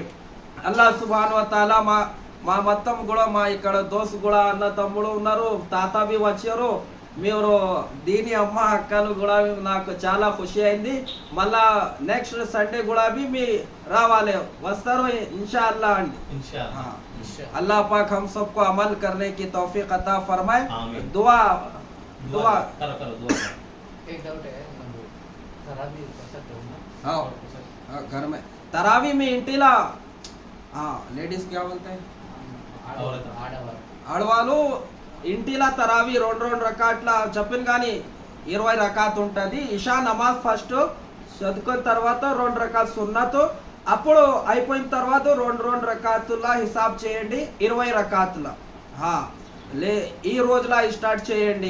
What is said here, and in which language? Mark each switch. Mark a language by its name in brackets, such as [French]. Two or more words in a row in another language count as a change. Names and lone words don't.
[Arabic] الله سبحان و تعالى [Telugu] మా మొత్తం కూడా మా ఇక్కడ దోస్తు కూడా అన్న తమ్ముడు ఉన్నారు, తాత బి వచ్చారు, మీరు దీని అమ్మ అక్కలు కూడా నాకు చాలా ఖుషి అయింది. మళ్ళా నెక్స్ట్ సండే కూడా మీ రావాలి, వస్తారు इंशाअल्लाह అండి. [Hindi] इंशाअल्लाह अल्लाह पाक हम सबको अमल करने की तौफीक अता फरमाए. आमीन. दुआ दुआ करो करो दुआ करो. एक डाउट है, तरावी कर सकते हो ना? हाँ, घर में तरावी में इंटिला लेडीज क्या बोलते हैं, [Telugu] ఆడవాళ్ళు ఇంటిలా తరావి 2 రకాట్ల చెప్పిన కానీ 20 రకాత్ ఉంటుంది. ఇషా నమాజ్ ఫస్ట్ చదువుకున్న తర్వాత 2 రకాత్ సున్నతు, అప్పుడు అయిపోయిన తర్వాత 2 రకాతుల హిసాబ్ చేయండి, 20 రకాతుల ఈ రోజులా స్టార్ట్ చేయండి.